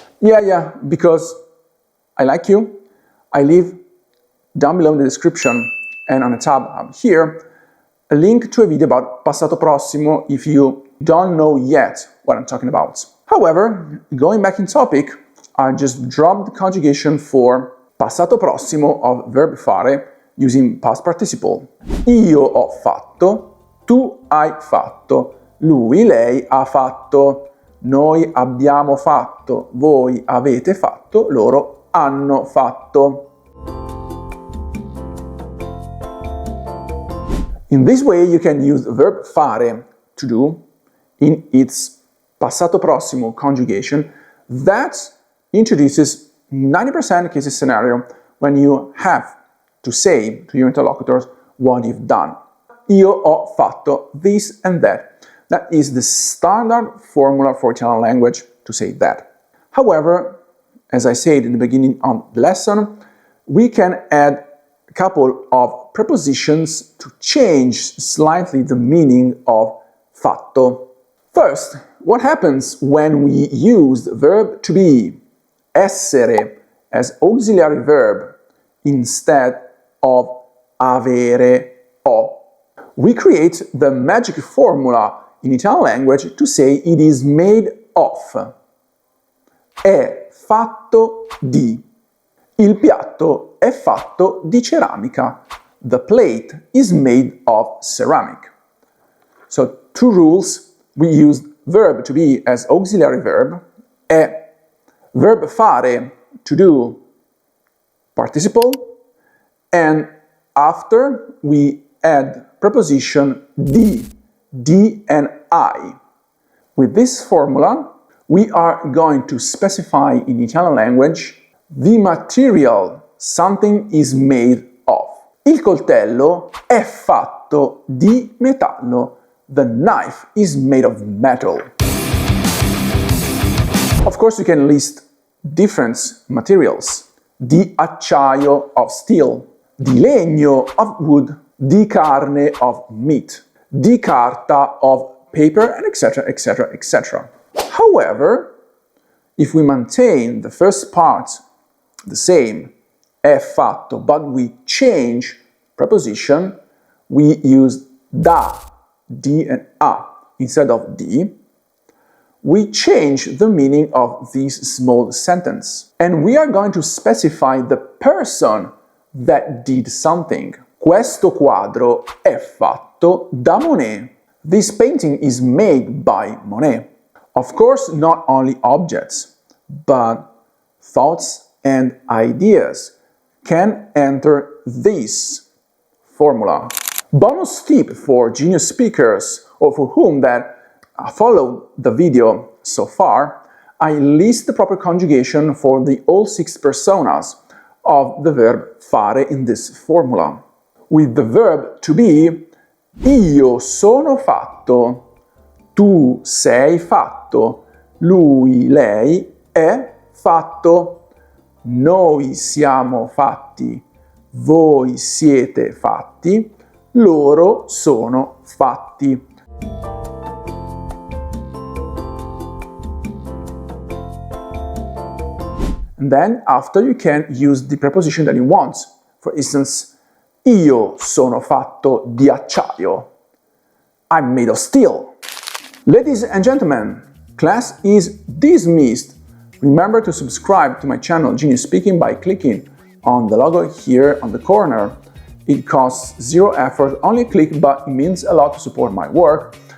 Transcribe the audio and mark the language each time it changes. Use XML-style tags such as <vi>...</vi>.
<en>Yeah, because I like you. I leave down below in the description and on the tab here a link to a video about passato prossimo if you don't know yet what I'm talking about. However, going back in topic, I just dropped the conjugation for passato prossimo of verb fare using past participle.</en> <it>Io ho fatto, tu hai fatto, lui, lei ha fatto, noi abbiamo fatto, voi avete fatto, loro hanno fatto.</it> <en>In this way you can use the verb fare, to do, in its passato prossimo conjugation that introduces 90% cases scenario when you have to say to your interlocutors what you've done.</en> <it>Io ho fatto</it> <en>this and that. That is the standard formula for Italian language to say that. However, as I said in the beginning of the lesson, we can add a couple of prepositions to change slightly the meaning of fatto. First, what happens when we use the verb to be, essere, as auxiliary verb instead of avere, o? We create the magic formula in Italian language to say it is made of.</en> <it>È fatto di. Il piatto è fatto di ceramica.</it> <en>The plate is made of ceramic. So, two rules. We use verb to be as auxiliary verb, e verb fare, to do, participle, and after we add preposition di and I. With this formula, we are going to specify in Italian language the material something is made of.</en> <it>Il coltello è fatto di metallo.</it> <en>The knife is made of metal. Of course, you can list different materials.</en> <it>Di acciaio,</it> <en>of steel.</en> <it>Di legno,</it> <en>of wood.</en> <it>Di carne,</it> <en>of meat.</en> <it>Di carta,</it> <en>of paper, and etc, etc, etc. However, if we maintain the first part the same,</en> <it>è fatto,</it> <en>but we change preposition, we use da, di and a instead of di, we change the meaning of this small sentence. And we are going to specify the person that did something.</en> <it>Questo quadro è fatto da Monet.</it> <en>This painting is made by Monet. Of course, not only objects, but thoughts and ideas can enter this formula. Bonus tip for genius speakers or for whom that followed the video so far, I list the proper conjugation for the all 6 personas of the verb fare in this formula. With the verb to be,</en> <it>io sono fatto, tu sei fatto, lui, lei è fatto, noi siamo fatti, voi siete fatti, loro sono fatti.</it> <en>And then after you can use the preposition that you want. For instance,</en> <it>io sono fatto di acciaio.</it> <en>I'm made of steel. Ladies and gentlemen, class is dismissed. Remember to subscribe to my channel Genius Speaking by clicking on the logo here on the corner. It costs zero effort, only a click, but it means a lot to support my work.</en>